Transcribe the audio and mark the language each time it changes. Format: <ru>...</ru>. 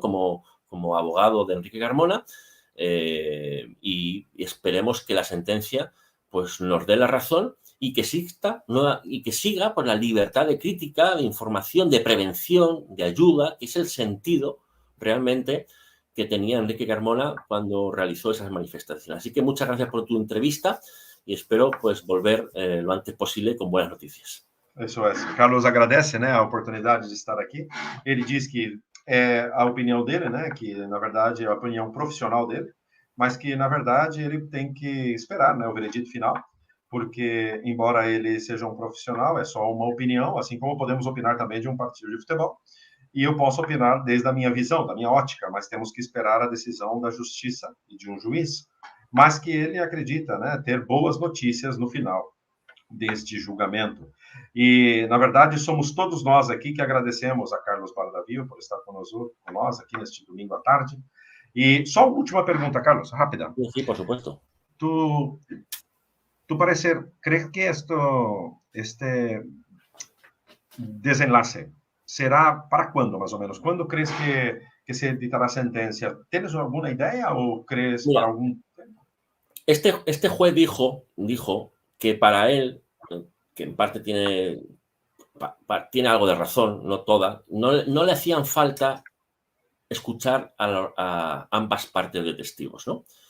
<es>Como abogado de Enrique Carmona. Y esperemos que la sentencia pues, nos dé la razón y que siga por la libertad de crítica, de información, de prevención, de ayuda, que es el sentido realmente que tenía Enrique Carmona cuando realizó esas manifestaciones. Así que muchas gracias por tu entrevista y espero pues volver lo antes posible con buenas noticias.</es> <pt>Isso é. Carlos agradece, né, a oportunidade de estar aqui. Ele diz que é a opinião dele, né, que na verdade é a opinião profissional dele, mas que na verdade ele tem que esperar, né, o veredito final, porque embora ele seja um profissional, é só uma opinião, assim como podemos opinar também de um partido de futebol. E eu posso opinar desde a minha visão, da minha ótica, mas temos que esperar a decisão da justiça e de um juiz, mas que ele acredita, né, ter boas notícias no final deste julgamento. E, na verdade, somos todos nós aqui que agradecemos a Carlos Bardavio por estar conosco aqui neste domingo à tarde. E só uma última pergunta, Carlos, rápida.</pt> <es>Sí, por supuesto. tu parecer, ¿crees que este desenlace será para cuándo, más o menos? ¿Cuándo crees que se editará sentencia? ¿Tienes alguna idea o crees Mira, para algún... este juez dijo que para él, que en parte tiene algo de razón, no toda, no le hacían falta escuchar a ambas partes de testigos, ¿no?</es>